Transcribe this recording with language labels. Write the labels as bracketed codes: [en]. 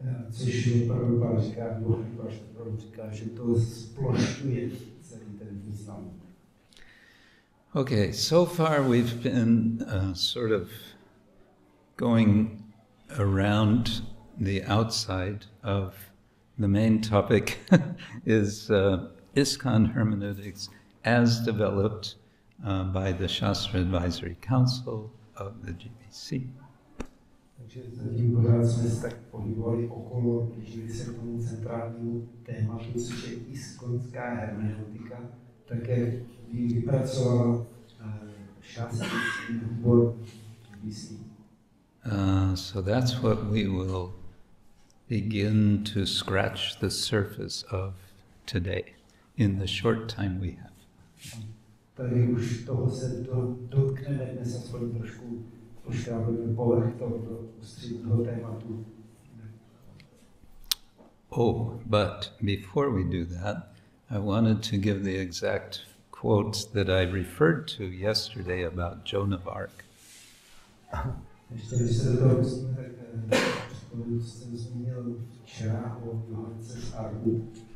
[cs] Což Prabhupada říká, nebo Hari Parshad Prabhu říká, že to splošťuje celý ten význam. [en] Okay, so far we've been sort of going around the outside of the main topic is ISKCON hermeneutics as developed by the Śāstra Advisory Council of the GBC. [cs] Takže zatím pořád jsme se tak pohybovali okolo, blížili se k tomu centrálnímu tématu, což je iskonská hermeneutika, tak jak ji vypracovala šástrický výbor GBC. [en] So that's what we will begin to scratch the surface of today in the short time we have. [cs] Tady už toho se dotkneme dnes aspoň trošku poškrábeme povrch tohoto ústředního tématu. [en] Oh, but before we do that, I wanted to give the exact quotes that I referred to yesterday about Joan of Arc. [cs] Ještě když se do toho pustíme, tak jsem zmínil včera o Johance z Arku.